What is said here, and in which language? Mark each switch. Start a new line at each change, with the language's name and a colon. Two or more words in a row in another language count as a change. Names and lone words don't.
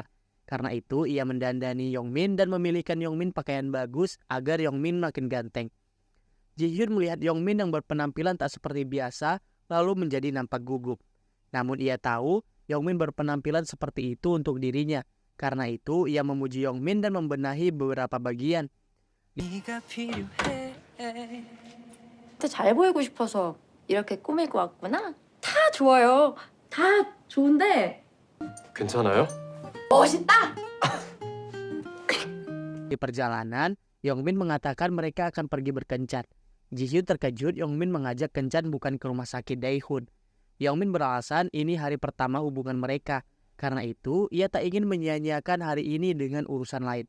Indonesian: Karena itu, ia mendandani Yongmin dan memilihkan Yongmin pakaian bagus agar Yongmin makin ganteng. Ji-hyun melihat Yongmin yang berpenampilan tak seperti biasa, lalu menjadi nampak gugup. Namun ia tahu, Yongmin berpenampilan seperti itu untuk dirinya. Karena itu, ia memuji Yongmin dan membenahi beberapa bagian.
Korean: 잘 보이고 싶어서 이렇게 꾸미고 왔구나. 다 좋아요. 다 좋은데 괜찮아요? 멋있다.
Indonesian: Di perjalanan, Yongmin mengatakan mereka akan pergi berkencan. Ji-hyun terkejut Yongmin mengajak kencan bukan ke rumah sakit Daehoon. Yongmin beralasan ini hari pertama hubungan mereka. Karena itu, ia tak ingin menyia-nyiakan hari ini dengan urusan lain.